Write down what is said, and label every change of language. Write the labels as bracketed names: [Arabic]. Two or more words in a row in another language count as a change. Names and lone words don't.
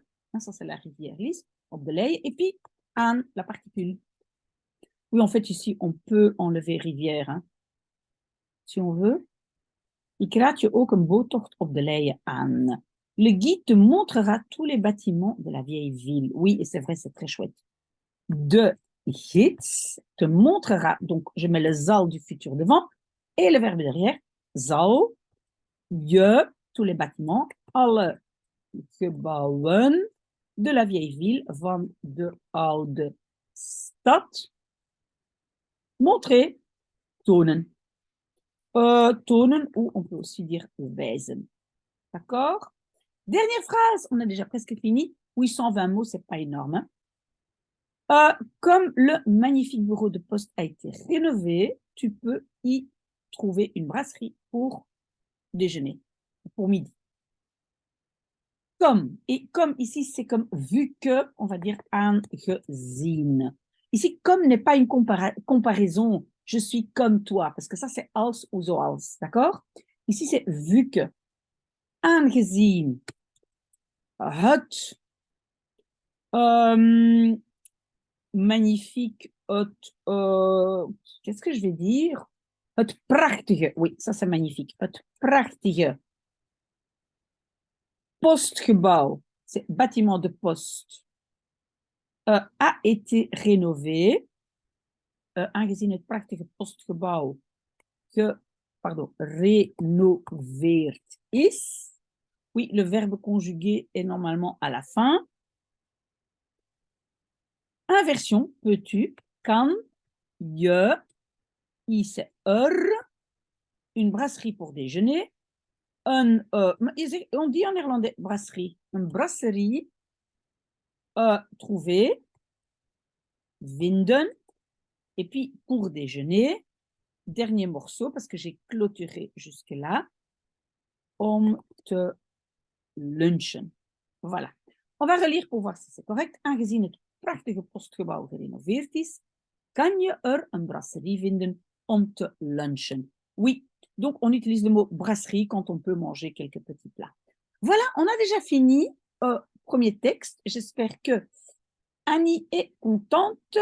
[French] Ça, c'est la rivière Lys, [Dutch] op de Leie. [French] Et puis, aan, la particule. Oui, en fait, ici, on peut enlever rivière, hein, si on veut. [Dutch] Ik raad je ook een boottocht op de Leie aan. [French] Le guide te montrera tous les bâtiments de la vieille ville. Oui, et c'est vrai, c'est très chouette. [Dutch] De gids [French] te montrera, donc je mets le zal du futur devant et le verbe derrière, [Dutch] zal je, [French] tous les bâtiments, [Dutch] alle gebouwen [French] de la vieille ville, [Dutch] van de oude stad, montrer, tonen. Tonen, [French] ou on peut aussi dire wijzen. D'accord? Dernière phrase, on a déjà presque fini. 820 mots, c'est pas énorme. Comme le magnifique bureau de poste a été rénové, tu peux y trouver une brasserie pour déjeuner, pour midi. Comme, et comme ici, c'est comme vu que, on va dire aangezien. Ici, comme n'est pas une comparaison, je suis comme toi, parce que ça, c'est als ou zoals, d'accord? Ici, c'est vu que. [Dutch] Aangezien het [French] magnifique, qu'est-ce que je vais dire? [Dutch] Het prachtige, [French] oui, ça c'est magnifique. [Dutch] Het prachtige postgebouw, [French] c'est bâtiment de poste, a été rénové. [Dutch] Aangezien het prachtige postgebouw rénoveerd is. [French] Oui, le verbe conjugué est normalement à la fin. Inversion, peux-tu, [Dutch] kan, je, is, er. [French] une brasserie pour déjeuner, on dit en néerlandais brasserie, [Dutch] een brasserie, [French] trouver, vinden, et puis pour déjeuner, dernier morceau, parce que j'ai clôturé jusque-là, [Dutch] om te lunchen. [French] Voilà. On va relire pour voir si c'est correct. [Dutch] Aangezien het prachtige postgebouw gerenoveerd is, kan je een brasserie vinden om te lunchen. [French] Oui, donc on utilise le mot brasserie quand on peut manger quelques petits plats. Voilà, on a déjà fini. Premier texte. J'espère que Annie est contente.